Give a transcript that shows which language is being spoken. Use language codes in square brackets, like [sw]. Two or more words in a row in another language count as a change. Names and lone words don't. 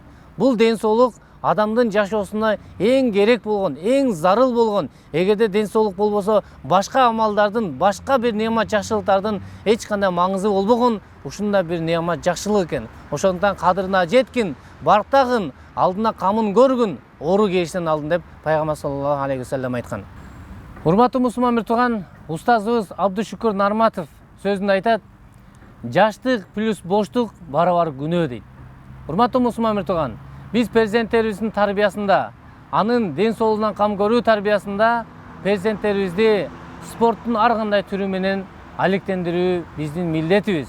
[ky] Бул ден соолук адамдын жашоосуна эң керек болгон, эң зарыл болгон. Эгерде ден соолук болбосо, башка амалдардын, башка бир неамат жакшылыктардын эч кандай маңызы болбогон, ушундай бир неамат жакшылык экен. Ошондуктан кадырына жеткин, барктагын, алдына камын көргүн, оору келиштен алдын деп Пайгамбар [ar] صلى الله عليه وسلم [ky] айткан. Урматтуу мусулман бир тууган, устазыбыз Абдушукур Нарматов сөзүндө айтат: "Жаштык плюс боштук барабар күнөө" дейт. Урматтуу мусулман бир тууган, биз перзенттерибиздин тарбиясында, анын ден соолугунан кам көрүү тарбиясында перзенттерибизди спорттун ар кандай түрү менен алектендирүү биздин милдетибиз.